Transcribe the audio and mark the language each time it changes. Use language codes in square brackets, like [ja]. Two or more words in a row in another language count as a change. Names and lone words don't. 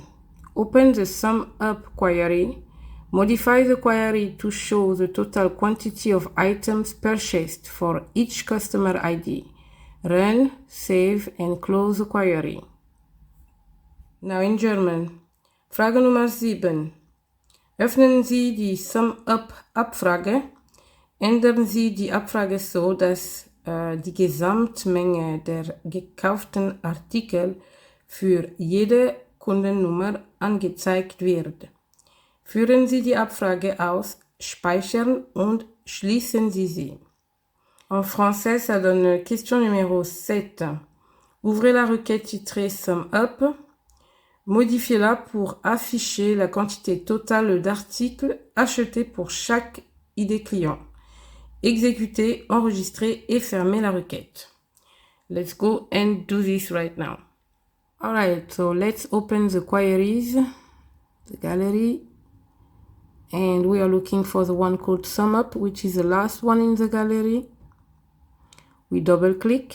[en] Open the sum up query. Modify the query to show the total quantity of items purchased for each customer ID. Run, save, and close the query. Now in German. [de] Frage Nummer 7. Öffnen Sie die Sum-Up-Abfrage. Ändern Sie die Abfrage so, dass die Gesamtmenge der gekauften Artikel für jede Kundennummer angezeigt wird. Führen Sie die Abfrage aus, speichern und schließen Sie sie. [fr] En français, ça donne question numéro 7. Ouvrez la requête titrée Sum Up. Modifiez-la pour afficher la quantité totale d'articles achetés pour chaque ID client. Exécuter, enregistrer et fermer la requête. [en] Let's go and do this right now. Alright, so let's open the queries, the gallery, and we are looking for the one called Sum Up, which is the last one in the gallery. We double click.